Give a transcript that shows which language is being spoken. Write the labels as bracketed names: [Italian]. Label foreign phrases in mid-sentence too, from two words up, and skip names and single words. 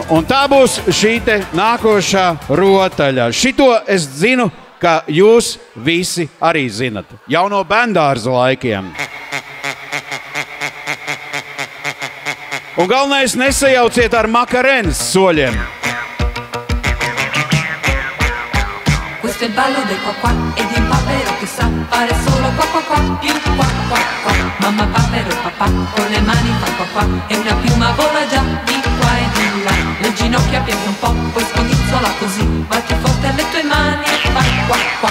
[Latvian] Un tā būs šī te nākošā rotaļa. Šito es zinu, ka jūs visi arī zinat. Jau no bērndārza laikiem. Un galvenais nesajauciet ar makarenas soļiem. [Italian] Questo è il ballo del qua qua e di un papero che sa fare solo qua qua qua più qua qua qua. Mamma papero e papà con le mani fa qua qua e una piuma vola già di qua e di là. Le ginocchia piega un po', poi scodinzola così, batti forte alle tue mani e fa qua qua.